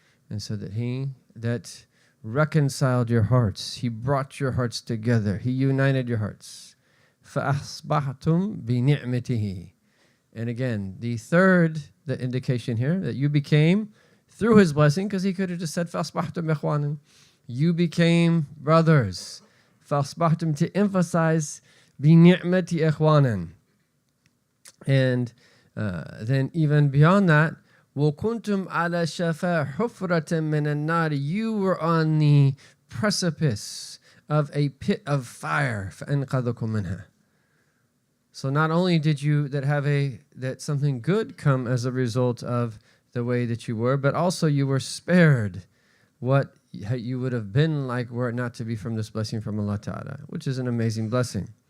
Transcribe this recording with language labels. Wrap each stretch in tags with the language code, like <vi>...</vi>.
<en>And so that he that reconciled your hearts. He brought your hearts together. He united your hearts.</en> <ar>فَأَصْبَحْتُمْ بِنِعْمَتِهِ.</ar> <en>And again, the third, the indication here, that you became, through his blessing, because he could have just said,</en> <ar>فَأَصْبَحْتُمْ إِخْوَانًا.</ar> <en>You became brothers.</en> <ar>فَأَصْبَحْتُمْ</ar> <en>to emphasize</en> <ar>بِنِعْمَةِ إِخْوَانًا.</ar> <en>And then even beyond that,</en> <ar>وَكُنْتُمْ عَلَى شَفَا حُفْرَةٍ مِّنَ النَّارِ.</ar> <en>You were on the precipice of a pit of fire.</en> <ar>فَأَنْقَذَكُمْ مِنْهَا.</ar> <en>So not only did you that something good come as a result of the way that you were, but also you were spared what you would have been like were it not to be from this blessing from Allah Ta'ala, which is an amazing blessing.</en>